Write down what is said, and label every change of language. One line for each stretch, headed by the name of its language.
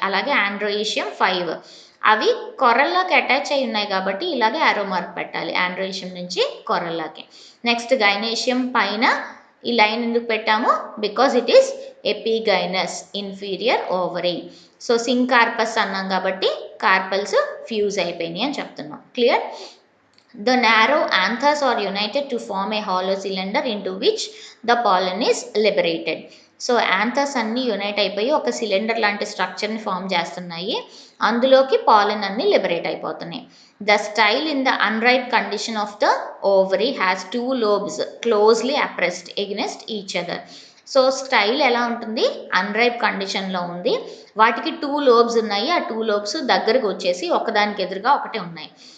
Telugu: అలాగే ఆండ్రోయిషియం 5 అవి కొరల్లాకి అటాచ్ అయి ఉన్నాయి కాబట్టి ఇలాగే యారో మార్క్ పెట్టాలి, ఆండ్రోయిషియం నుంచి కొరల్లాకి. నెక్స్ట్ గైనేషియం పైన ఈ లైన్ ఎందుకు పెట్టాము?
English: Because it is epigynous, inferior ovary.
Telugu: So syncarpous అన్నాం కాబట్టి కార్పల్స్ ఫ్యూజ్ అయిపోయినాయి అని చెప్తున్నాం. Clear?
English: The narrow anthers are united to form a hollow cylinder into which the pollen is liberated.
Telugu: So anthers అన్నీ యునైట్ అయిపోయి ఒక సిలిండర్ లాంటి స్ట్రక్చర్ని form చేస్తున్నాయి, అందులోకి పాలన్ అన్నీ లిబరేట్ అయిపోతున్నాయి.
English: The style in the unripe condition of the ovary has 2 lobes closely appressed against each other.
Telugu: So style ఎలా ఉంటుంది? అన్రైప్ కండిషన్లో ఉంది, వాటికి 2 lobes ఉన్నాయి, ఆ 2 lobes దగ్గరకు వచ్చేసి ఒకదానికి ఎదురుగా ఒకటే ఉన్నాయి.